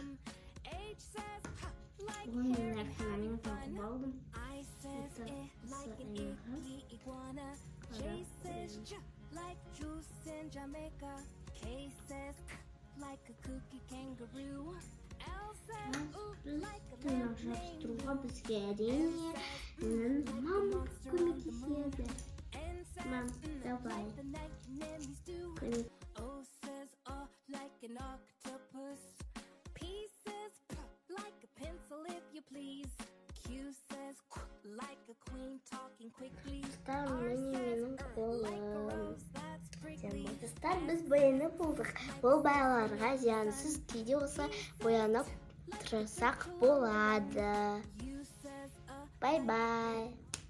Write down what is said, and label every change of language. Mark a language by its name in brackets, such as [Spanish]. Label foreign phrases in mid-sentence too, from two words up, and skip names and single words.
[English] H says like hair having fun. I says like an icky iguana. J says like juice in Jamaica. K says like a cookie kangaroo. L says like a lamp named Lou. [Kazakh] Бізге әрине мама көмектеседі. [Russian] Мам, давай. [English] The night anemones do. O says like an octopus. P says like a pencil if you please. Q says like a queen talking quickly. [Kazakh] Менің қолым. Достар, біз боянып болдық. Бұл балаларға зиянсыз кейде болса боянып тұрсақ болады. Бай-бай.